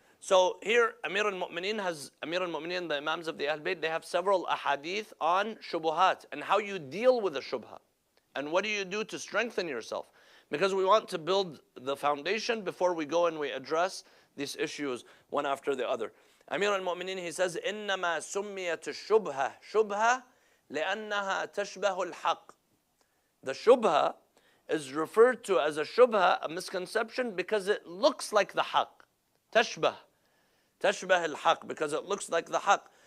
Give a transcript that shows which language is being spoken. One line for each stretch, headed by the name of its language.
English: So here, Amir al-Mu'mineen, the Imams of the Ahl Bayt, they have several ahadith on shubuhat and how you deal with the shubha. And what do you do to strengthen yourself? Because we want to build the foundation before we go and we address these issues one after the other.
Arabic: Amir al-Mu'mineen,
English: he says,
Arabic: إِنَّمَا سُمِّيَتِ الشُّبْهَةِ شُبْهَةً لِأَنَّهَا تَشْبَهُ الْحَقِّ.
English: The shubha is referred to as a shubha, a misconception, because it looks like the haqq. Tashbah. Tashbah al-haqq, because it looks like the haqq.